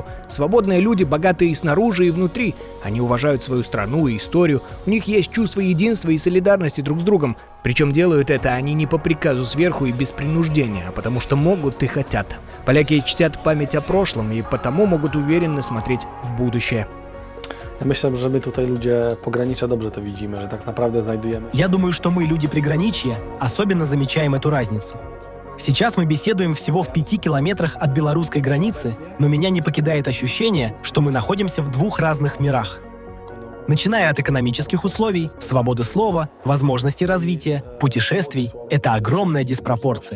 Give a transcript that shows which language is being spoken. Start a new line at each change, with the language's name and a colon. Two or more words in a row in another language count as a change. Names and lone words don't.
Russian: Свободные люди богатые и снаружи, и внутри. Они уважают свою страну и историю. У них есть чувство единства и солидарности друг с другом. Причем делают это они не по приказу сверху и без принуждения, а потому что могут и хотят. Поляки чтят память о прошлом и потому могут уверенно смотреть в будущее.
Polish: Ja myślę, że my tutaj ludzie pogranicza dobrze to widzimy, że tak naprawdę znajdujemy.
Russian: Я думаю, что мы, люди приграничья, особенно замечаем эту разницу. Сейчас мы беседуем всего в 5 километрах от белорусской границы, но меня не покидает ощущение, что мы находимся в двух разных мирах. Начиная от экономических условий, свободы слова, возможностей развития, путешествий – это огромная диспропорция.